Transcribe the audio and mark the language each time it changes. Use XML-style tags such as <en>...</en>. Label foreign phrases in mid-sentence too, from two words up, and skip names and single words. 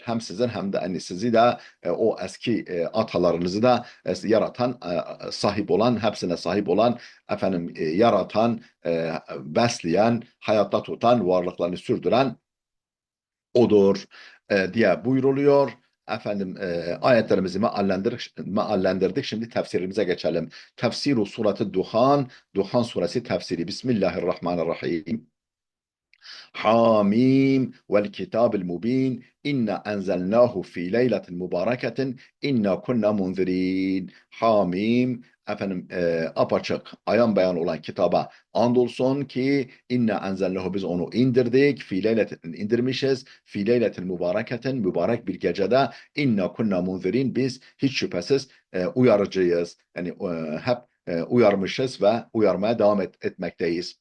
<tr>Hem sizin hem de hani sizi de o eski atalarınızı da yaratan sahip olan hepsine sahip olan efendim yaratan besleyen, hayatta tutan, varlıklarını sürdüren odur diye buyruluyor. Efendim ayetlerimizi meallendirdik. Şimdi tefsirimize geçelim.</tr> <ar>تفسير سورة الدخان,</ar> <tr>Duhan suresi tefsiri.</tr> <ar>بسم الله الرحمن الرحيم. حم والكتاب المبين إنا أنزلناه في ليلة مباركة إنا كنا منذرين.</ar> <tr>Hamim efendim apaçık ayan beyan olan kitaba andolsun ki</tr> <ar>إنا أنزلناه</ar> <tr>biz onu indirdik</tr> <ar>في ليلة</ar> <tr>indirmişiz</tr> <ar>في ليلة مباركة</ar> <tr>mübarek bir gecede</tr> <ar>إنا كنا منذرين</ar> <tr>biz hiç şüphesiz uyarıcıyız. Yani hep uyarmışız ve uyarmaya devam etmekteyiz.</tr>